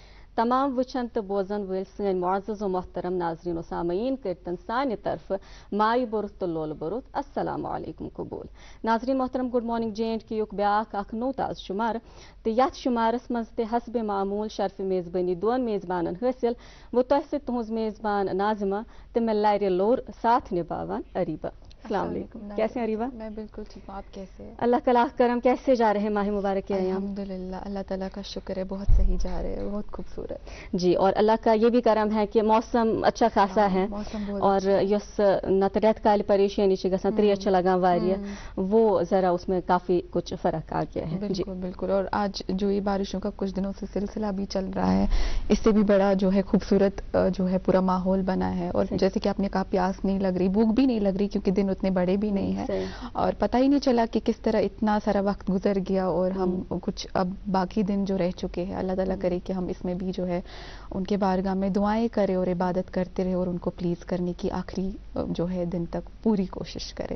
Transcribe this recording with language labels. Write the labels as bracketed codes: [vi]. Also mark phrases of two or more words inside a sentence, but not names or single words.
[ks] تمام وچھن تو بوزن ول سن معزز و محترم ناظرین و سامعین کرتن سانہ طرف مائی برت تو لول برت [ar] السلام علیکم [ks] قبول. ناظرین محترم گڈ مارننگ J&K بیاکھ اخ نو تاز شمار تو یتھ شمارس مز تہ حسب معمول شرف میزبانی دون میزبانن حاصل وہ تہ ست تہذ میزبان ناظمہ تو میں لارِ لور ساتھ نبھاوان اریبہ. [ar] السلام علیکم. [ur] کیسے ہیں اریبہ؟ میں بالکل ٹھیک ہوں. آپ کیسے ہیں؟ اللہ کا لاکھ کرم. کیسے جا رہے ہیں ماہ مبارک کے ایام؟ الحمدللہ اللہ تعالیٰ کا شکر ہے, بہت صحیح جا رہے ہیں, بہت خوبصورت. جی, اور اللہ کا یہ بھی کرم ہے کہ موسم اچھا خاصا ہے, اور [ks] یس نت ریت کال پریشانی گژھان تریش لگان واریاہ, [ur] وہ ذرا اس میں کافی کچھ فرق آ گیا ہے. بالکل بالکل. اور آج جو یہ بارشوں کا کچھ دنوں سے سلسلہ بھی چل رہا ہے, اس سے بھی بڑا جو ہے خوبصورت جو ہے پورا ماحول بنا ہے. اور جیسے کہ آپ نے کہا پیاس نہیں لگ رہی, بھوک بھی نہیں لگ رہی, کیونکہ دن اتنے بڑے بھی نہیں ہیں, اور پتہ ہی نہیں چلا کہ کس طرح اتنا سارا وقت گزر گیا, اور ہم کچھ اب باقی دن جو رہ چکے ہیں, اللہ تعالیٰ کرے کہ ہم اس میں بھی جو ہے ان کے بارگاہ میں دعائیں کریں اور عبادت کرتے رہے, اور ان کو پلیز کرنے کی آخری جو ہے دن تک پوری کوشش کرے.